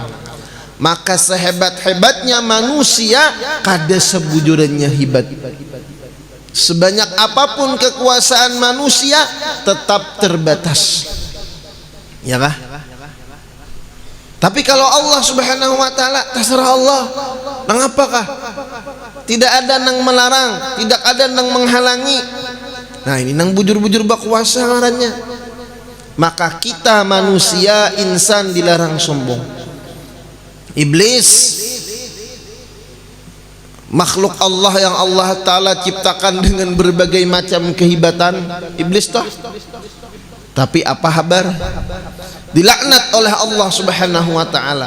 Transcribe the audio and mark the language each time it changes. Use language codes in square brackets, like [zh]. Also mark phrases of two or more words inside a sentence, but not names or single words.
[bjn] Maka sehebat-hebatnya manusia, kada sebujurannya hebat. [id] Sebanyak apapun kekuasaan manusia, tetap terbatas, ya kah? Tapi kalau Allah [ar] Subhanahu wa ta'ala, [id] terserah Allah. [bjn] Nang apakah? Tidak ada nang melarang, tidak ada nang menghalangi. Nah ini nang bujur-bujur berkuasa ngarannya. [id] Maka kita manusia, insan dilarang sombong. Iblis, makhluk Allah yang Allah Ta'ala ciptakan dengan berbagai macam kehebatan. Iblis toh Tapi apa kabar? Dilaknat oleh Allah [ar] Subhanahu wa taala.